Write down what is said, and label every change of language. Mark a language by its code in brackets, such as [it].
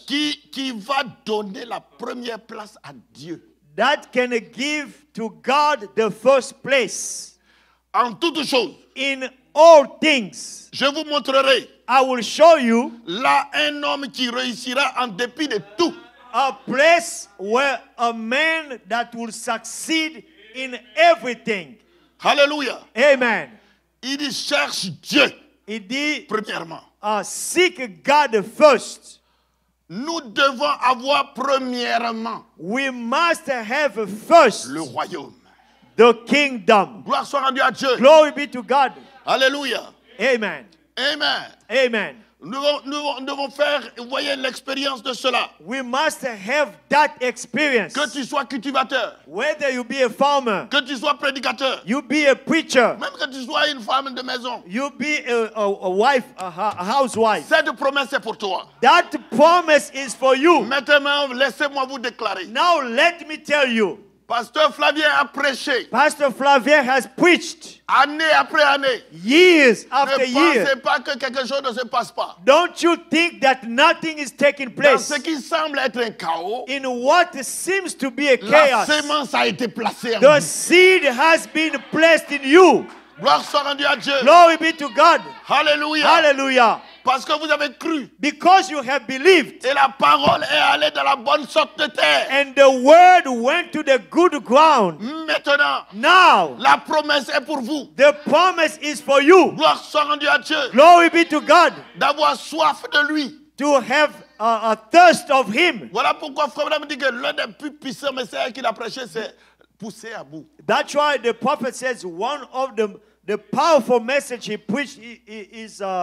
[fr] qui va donner la première place à Dieu. [en] that can give to God the first place [fr] En toutes choses, [en] in all things. [fr] je vous montrerai [en] I will show you [fr] là un homme qui réussira en dépit de tout. [en] a place where a man that will succeed in everything. [fr] Alléluia. [en] Amen. [fr] Il dit cherche Dieu [en] It did [fr] premièrement. [en] seek God first. [fr] Nous devons avoir premièrement [en] We must have first [fr] le royaume. [en] the kingdom. [fr] Gloire soit rendue à Dieu. [en] Glory be to God. [fr] Alléluia. [en] Amen. Amen. Amen. [fr] Nous devons faire, vous voyez, l'expérience de cela. [en] We must have that experience. [fr] Que tu sois cultivateur, [en] Whether you be a farmer, [fr] que tu sois prédicateur, [en] you be a preacher, [fr] même que tu sois une femme de maison. [en] you be a wife, a housewife. [fr] Cette promesse est pour toi. [en] That promise is for you. [fr] Maintenant, laissez-moi vous déclarer. [en] Now let me tell you, [fr] Pasteur Flavien a prêché [en] Pastor Flavien has preached [fr] année après année. [en] years after [fr] Ne [en] years. [fr] pensez pas que quelque chose ne se passe pas. [en] Don't you think that nothing is taking [fr] Dans [en] place? [fr] ce qui semble être un chaos, [en] In what seems to be a [fr] la [en] chaos, [fr] sémence a été placée en [en] the [fr] vous. [en] seed has been placed in you. [fr] Gloire soit rendue à Dieu. [en] Glory be to God. [fr] Alléluia. [en] Hallelujah. [fr] Parce que vous avez cru. [en] Because you have believed, [fr] Et la parole est allée dans la bonne sorte de terre. [en] and the word went to the good ground. [fr] Maintenant, [en] Now, [fr] la promesse est pour vous. [en] the promise is for you. [fr] Gloire soit rendue à Dieu. [en] Glory be to God. [fr] D'avoir soif de lui. [en] To have a thirst of Him. [fr] Voilà pourquoi Frère Branham dit que l'un des plus puissants messages qu'il a prêché, c'est pousser à bout. [en] That's why the prophet says one of the powerful message he preached is